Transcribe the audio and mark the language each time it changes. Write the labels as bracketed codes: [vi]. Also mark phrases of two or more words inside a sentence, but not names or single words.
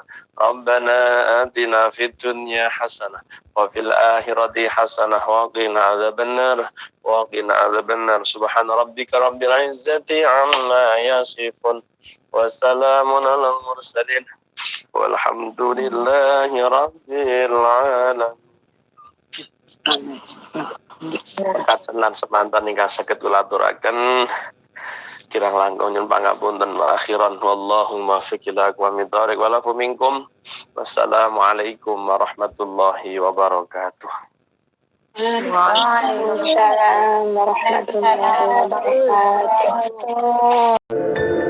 [ar] ربنا آتنا في الدنيا حسنة وفي الآخرة حسنة وقنا عذاب النار وقنا عذاب النار. سبحان ربك رب العزة عما يصفون وسلام على المرسلين والحمد لله رب العالمين. [jv] Kacenan semanten ingkang saged kula aturaken kirang langkung nyuwun pangapunten [ar] وأخيرا والله الموفق إلى أقوم الطريق والعفو منكم. والسلام عليكم ورحمة الله وبركاته. وعليكم السلام ورحمة الله وبركاته.